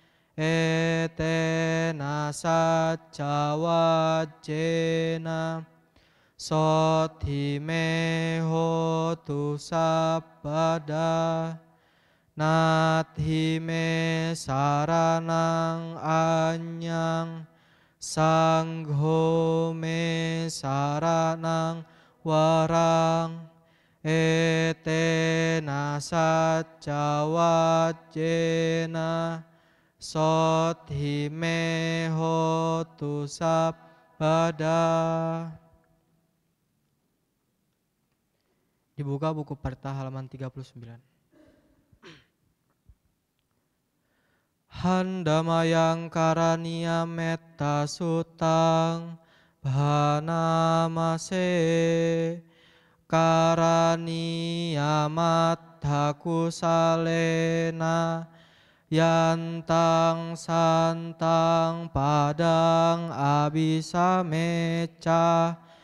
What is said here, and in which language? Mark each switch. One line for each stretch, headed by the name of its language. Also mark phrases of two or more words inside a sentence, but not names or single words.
Pali: etena sacca wajjena sothi me hotu sabbada nathi me saranang anyang sangho me saranang warang etena sacca wajjena sothi me hotu sabbada.
Indonesian: Dibuka buku Parta halaman 39.
Pali: Handamayang karaniya metta sutang bhanamase karaniya mattha kusalena yantang santang padang abisameca